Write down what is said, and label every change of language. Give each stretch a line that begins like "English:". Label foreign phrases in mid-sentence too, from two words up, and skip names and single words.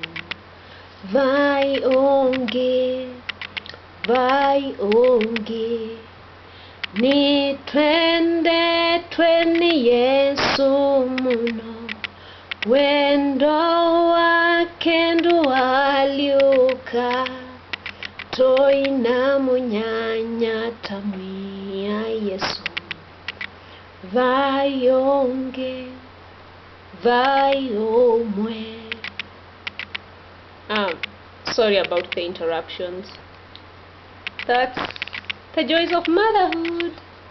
Kamba: Vai onge, ni twende tweni Yesu muno, wendo wake nduwaliuka, toina munyanya tamwia Yesu. Vai onge,
English: sorry about the interruptions. That's the joys of motherhood.